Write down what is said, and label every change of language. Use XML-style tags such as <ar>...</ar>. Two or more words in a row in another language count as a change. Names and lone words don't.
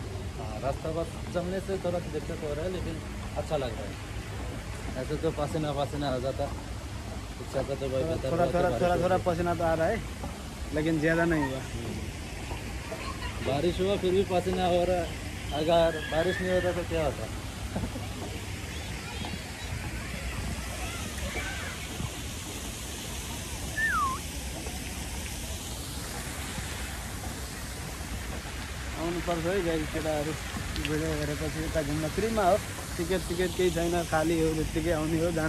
<hi>हाँ रास्ता बस चलने से थोड़ा सा दिक्कत हो रहा है लेकिन अच्छा लग रहा है ऐसे तो पसीना आ जाता इच्छा का तो थोड़ा पसीना तो आ रहा है लेकिन ज़्यादा नहीं हुआ बारिश हुआ फिर भी पसीना हो रहा है अगर बारिश नहीं होता तो क्या होता</hi> <ne>आउनुपर्छ है गाडी केटाहरू भिडियो हेरेपछि यता घुम्न फ्रीमा हो टिकट केही छैन खाली हो त्यत्तिकै आउने हो जानु</ne>